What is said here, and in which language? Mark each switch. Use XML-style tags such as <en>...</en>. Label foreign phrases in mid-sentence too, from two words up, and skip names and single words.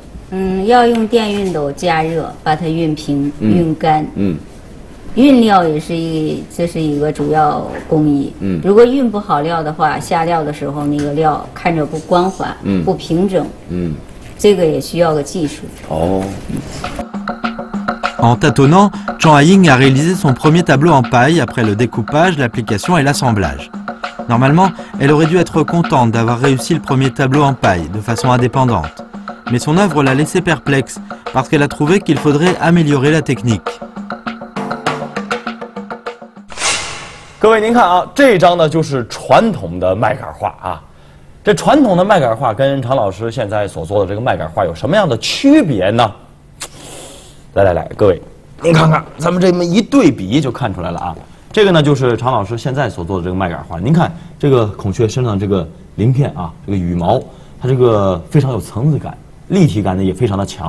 <zh>要用电熨斗加热，把它熨平、熨干。熨料这是一个主要工艺。如果熨不好料的话，下料的时候那个料看着不光滑，不平整。这个也需要个技术。</zh> <fr>En tâtonnant, Zhang Haiying a réalisé son premier tableau en paille après le découpage, l'application et l'assemblage. Normalement, elle aurait dû être contente d'avoir réussi le premier tableau en paille de façon indépendante. Mais son œuvre l'a laissée perplexe parce qu'elle a trouvé qu'il faudrait améliorer la technique.</fr> <zh>各位您看啊，这张呢就是传统的麦秆画啊。这传统的麦秆画跟常老师现在所做的这个麦秆画有什么样的区别呢？来，各位，您看看，咱们这么一对比就看出来了啊。这个呢就是常老师现在所做的这个麦秆画。您看这个孔雀身上这个鳞片啊，这个羽毛，它这个非常有层次感，立体感呢也非常的强。</zh>